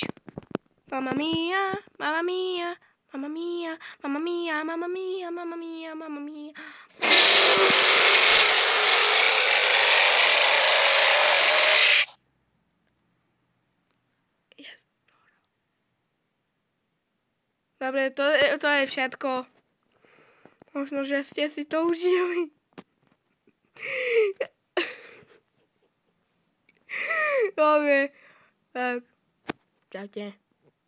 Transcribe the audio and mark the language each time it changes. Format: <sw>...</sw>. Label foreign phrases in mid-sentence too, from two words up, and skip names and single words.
<it>Mamma mia, mamma mia, mamma mia, mamma mia, mamma mia, mamma mia, mamma mia.</it> <en>Yes.</en> <sk>Dobre, to je všetko. Možno, že ste si to užili. Dobre, tak čaute.</sk>